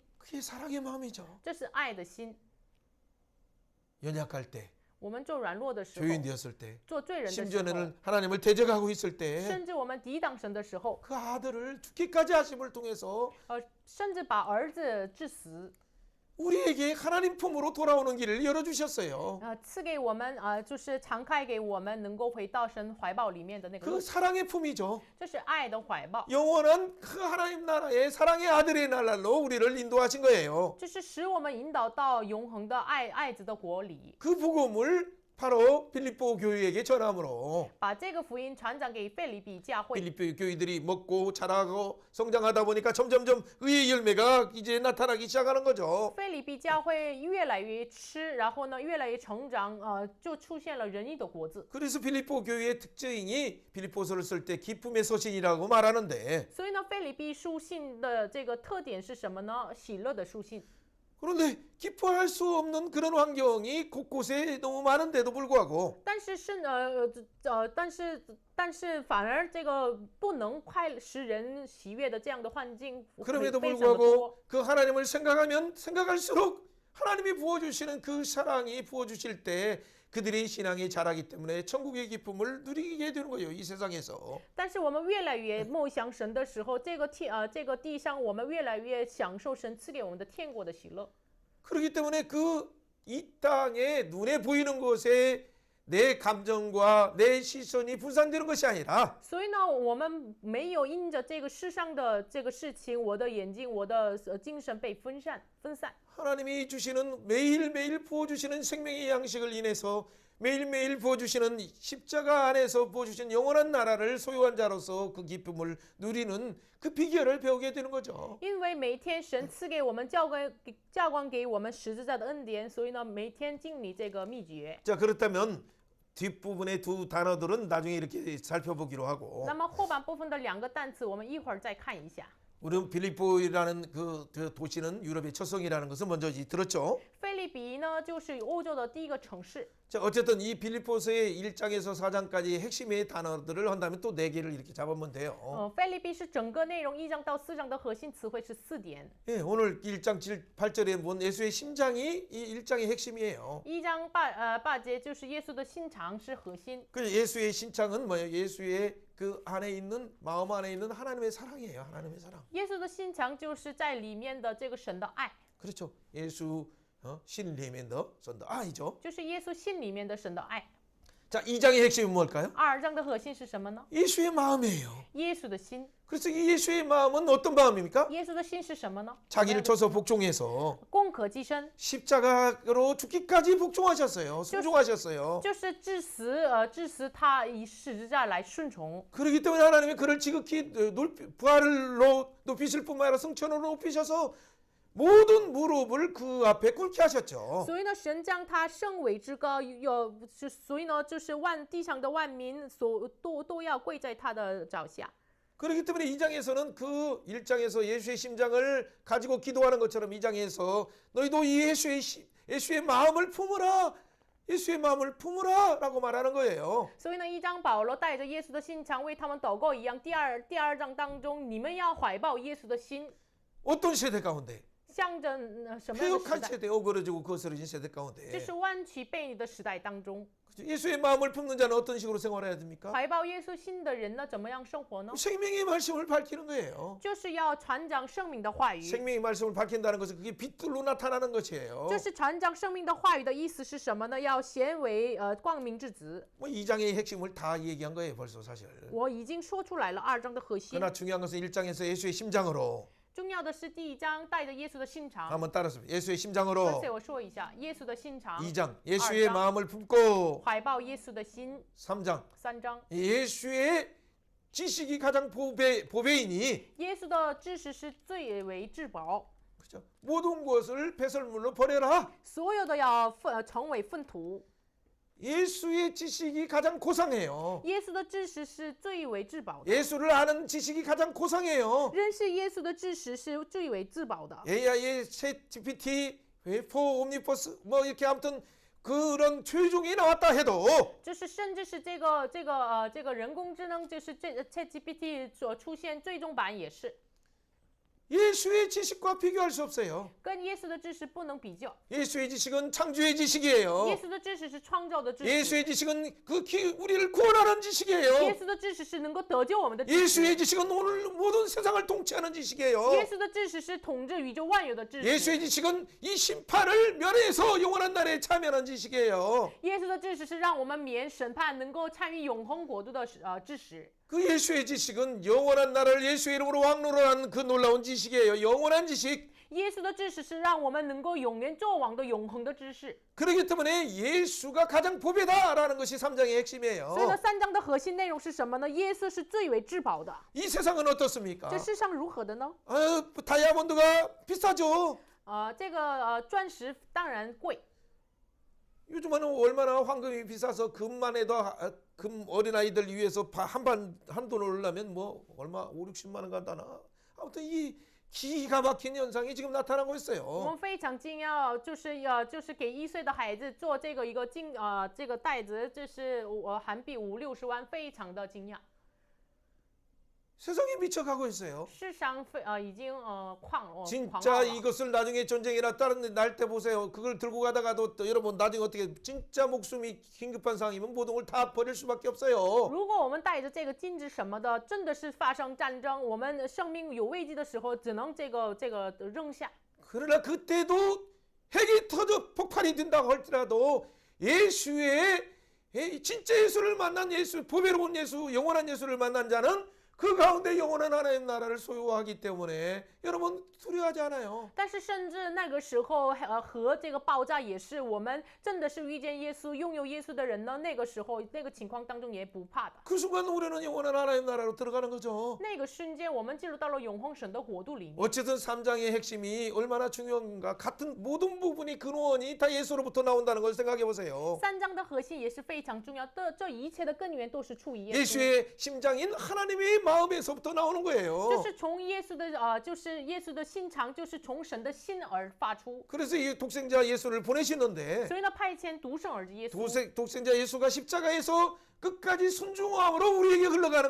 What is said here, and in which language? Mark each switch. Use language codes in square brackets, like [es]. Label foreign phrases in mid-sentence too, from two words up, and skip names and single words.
[ko] 그게 사랑의 마음이죠. [zh] 这是爱的心。 [ko] 연약할 때, [zh] 我们做软弱的时候， [ko] 죄인되었을 때, [zh] 做罪人的时候， [ko] 심지어는 하나님을 대적하고 있을 때, [zh] 甚至我们抵挡神的时候， [ko] 그 아들을 죽기까지 하심을 통해서 [zh] 甚至把儿子致死， [ko] 우리에게 하나님 품으로 돌아오는 길을 열어주셨어요. [zh] 赐给我们就是敞开给我们能够回到神怀抱里面的那个 [ko] 그 [zh] 路， [ko] 사랑의 품이죠. [zh] 这是爱的怀抱， [ko] 영원한 그 하나님 나라의 사랑의 아들의 나라로 우리를 인도하신 거예요. [zh] 这是使我们引导到永恒的爱子的国里， [ko] 그 복음을 바로 빌립보 교회에게 전함으로 [zh] 把这个福音传讲给腓立比教会。 [ko] 빌립보 교회들이 먹고 자라고 성장하다 보니까 점점점 의의 열매가 이제 나타나기 시작하는 거죠. [zh] 腓立比教会越来越吃，然后呢越来越成长，就出现了仁义的果子。 [ko] 그래서 빌립보 교회의 특징이 빌립보서를 쓸 때 기쁨의 서신이라고 말하는데 [zh] 所以呢，腓立比书信的这个特点是什么呢？喜乐的书信。 [ko] 그런데 기뻐할 수 없는 그런 환경이 곳곳에 너무 많은데도 불구하고 [zh] 但是反而这个不能使人喜悦的这样的环境 [ko] 그럼에도 [zh] 非常的多。 [ko] 불구하고 그 하나님을 생각하면 생각할수록 하나님이 부어주시는 그 사랑이 부어주실 때 그들의 신앙이 자라기 때문에 천국의 기쁨을 누리게 되는 거예요. 이 세상에서. [zh] 但是我们越来越梦想神的时候，这个地上我们越来越享受神赐给我们的天国的喜乐。 [ko] 그렇기 때문에 그 이 땅에 눈에 보이는 것에 내 감정과 내 시선이 분산되는 것이 아니라 [zh] 所以呢，我们没有因着这个世上的这个事情，我的眼睛、我的精神被分散。 [ko] 하나님이 주시는 매일매일 부어주시는 생명의 양식을 인해서 매일매일 부어주시는 십자가 안에서 부어주신 영원한 나라를 소유한 자로서 그 기쁨을 누리는 그 비결을 배우게 되는 거죠. [zh] 因为每一天神赐给我们教官给我们十字架的恩典，所以呢，每天经历这个秘诀。 [ko] 자, 그렇다면 뒷부분의 두 단어들은 나중에 이렇게 살펴보기로 하고 [zh] 那么后半部分的两个单词，我们一会儿再看一下。 [ko] 우리는 빌립보라는 그 도시는 유럽의 첫 성이라는 것을 먼저 들었죠. [zh] 菲利比呢，就是欧洲的第一个城市。 [ko] 자, 어쨌든 이 빌립보서의 1장에서 4장까지 핵심의 단어들을 한다면 또 4개를 이렇게 잡으면 돼요. [zh] 菲利比是整个内容1章到4章的核心词汇是4点。 [ko] 예, 오늘 1장 8절에 본 예수의 심장이 이 1장의 핵심이에요. [zh] 1 章8节就是耶稣的心肠是核心。 [ko] 그 예수의 심장은 뭐예요? 예수의 그 안에 있는 마음 안에 있는 하나님의 사랑이에요. 하나님의 사랑. [zh] 耶稣的心肠就是在里面的这个神的爱， [ko] 그렇죠. 예수 신리면더 선더 아이죠. [zh] 就是耶稣心里面的神的爱。 [ko] 자, 2장의 핵심은 뭘까요? [zh] 2 章的核心是什么呢？ [ko] 예수의 마음이에요. [zh] 耶稣的心。 [ko] 그래서 이 예수의 마음은 어떤 마음입니까? [zh] 耶稣的心是什么呢？ [ko] 자기를 쳐서 복종해서 [zh] 攻克己身， [ko] 십자가로 죽기까지 복종하셨어요. 순종하셨어요. [zh] 就是致死他以十字架来顺从。 [ko] 그렇기 때문에 하나님이 그를 지극히 부활로 높이실 뿐만 아니라 승천으로 높이셔서 모든 무릎을 그 앞에 꿇게 하셨죠. [zh] 所以呢，神将他升为至高，所以呢，就是地上的万民都要跪在他的脚下。 [ko] 그렇기 때문에 2장에서는 그 1장에서 예수의 심장을 가지고 기도하는 것처럼 2장에서 너희도 이 예수의 마음을 품으라. 예수의 마음을 품으라 라고 말하는 거예요. [zh] 所以呢，1章保罗带着耶稣的心肠为他们祷告一样，第二章当中，你们要怀抱耶稣的心， [ko] 어떤 세대 가운데? [zh] 象征什么样的时 [ko] 회역한 [zh] 代？ [ko] 세대, 어그러지고 거스러진 세대 [zh] 这 [ko] 가운데 [zh] 是弯曲背逆的时代当中， [ko] 예수의 마음을 품는 자는 어떤 식으로 생활해야 됩니까? [zh] 怀抱耶稣心的人呢，怎么样生活呢？ [ko] 생명의 말씀을 밝히는 거예요. [zh] 就是要传讲生命的话语。 [ko] 생명의 말씀을 밝힌다는 것은 그게 빛들로 나타나는 것이에요. [zh] 就是传讲生命的话语的意思是什么呢？要显为光明之子。 [ko] 뭐 2장의 핵심을 다 얘기한 거예요, 벌써 사실. [zh] 我已经说出来了2章的核心。 [ko] 그러나 중요한 것은 1장에서 예수의 심장으로 [zh] 重要的是第1章带着耶稣的心肠。 [ko] 한번 따라서 예수의 [zh] 而 [ko] 심장으로 [zh] 且我说一下，耶稣的心肠。 [ko] 2장 예수의 2장 마음을 품고 [zh] 怀抱耶稣的心。 [ko] 3장 [zh] 3章 [ko] 예수의 지식이 가장 보배이니 [zh] 耶稣的知识是最为至宝， [ko] 그죠? 모든 것을 배설물로 버려라. [zh] 所有的要成为粪土。 [ko] 예수의 지식이 가장 고상해요. [zh] 耶稣的知识是最为至宝的， [ko] 예수를 아는 지식이 가장 고상해요. [zh] 认识耶稣的知识是最为至宝的。 [ko] AI의 챗GPT, 웨이포, 옴니버스 뭐 이렇게 아무튼 그런 최종이 나왔다 해도 [zh] 就是甚至是这个人工智能，就是ChatGPT 所出现最终版也是 [ko] 예수의 지식과 비교할 수 없어요. [zh] 跟耶稣的知识不能比较。 [ko] 예수의 지식은 창조의 지식이에요. [zh] 耶稣的知识是创造的知识， [ko] 예수의 지식은 우리를 구원하는 [zh] 耶 [ko] 지식이에요. [zh] 稣的知识是能够得救我们的知识， [ko] 예수의 지식은 오늘 모든 세상을 통치하는 지식이에요. [zh] 耶稣的知识是统治宇宙万有的知识， [ko] 예수의 지식은 이 심판을 면해서 영원한 날에 참여하는 지식이에요. [zh] 耶稣的知识是让我们免审判，能够参与永恒国度的知识。 [ko] 그 예수의 지식은 영원한 나라를 예수의 이름으로 왕노로한 그 놀라운 지식이에요. 영원한 지식. [zh] 耶稣的知识是让我们能够永远作王的永恒的知识。 [ko] 그렇기 때문에 예수가 가장 보배다라는 것이 3장의 핵심이에요. [zh] 所以呢，3章的核心内容是什么呢？耶稣是最为至宝的。 [ko] 이 세상은 어떻습니까? [zh] 这世上如何的呢？ [ko] 다이아몬드가 비싸죠. [zh] 这个钻石当然贵。 [ko] 요즘은 얼마나 황금이 비싸서 금만 해도 금 어린아이들 위해서 한 돈을 올려면 뭐 얼마 5, 60만 원 간다나. 아무튼 이 기가 막힌 현상이 지금 나타나고 [zh] 我 [ko] 있어요. [zh] 们非常惊讶，就是给1岁的孩子做这个这个袋子，这是韩币50、60万，非常的惊讶。 [ko] 세상이 미쳐가고 있어요. [zh] 市场已经狂 [ko] 진짜 [zh] 了。 [ko] 이것을 나중에 전쟁이나 다른 날 때 보세요. 그걸 들고 가다가도 또 여러분 나중에 어떻게 진짜 목숨이 긴급한 상황이면 모든 걸 다 버릴 수밖에 없어요. [zh] 如果我们带着这个金子什么的，真的是发生战争，我们生命有危机的时候，只能这个扔下。 [ko] 그러나 그때도 핵이 터져 폭발이 된다고 할지라도 예수의 진짜 예수를 만난 예수, 보배로운 예수, 영원한 예수를 만난 자는 그 가운데 영원한 하나님 나라를 소유하기 때문에 여러분 두려워하지 않아요. [zh] 但是甚至那个时候，和这个爆炸也是我们真的是遇见耶稣、拥有耶稣的人呢。那个时候，那个情况当中也不怕的。 [ko] 그 순간 우리는 영원한 하나님 나라로 들어가는 거죠. [zh] 那个瞬间，我们进入到了永恒神的国度里面。 [ko] 어쨌든 3장의 핵심이 얼마나 중요한가. 같은 모든 부분이 근원이 다 예수로부터 나온다는 걸 생각해 보세요. [zh] 3 章的核心也是非常重要的，这一切的根源都是出于耶稣， [ko] 예수의 심장인 하나님의 마음에서부터 나오는 [zh] 就 [ko] 거예요. [zh] 是从耶稣的就是耶稣的心肠，就是从神的心而发出。 [ko] 그래서 이 독생자 예수를 보내시는데 [zh] 所以呢，派遣独生儿子耶稣， [ko] 독생자 예수가 십자가에서 끝까지 순종함으로 우리에게 흘러가는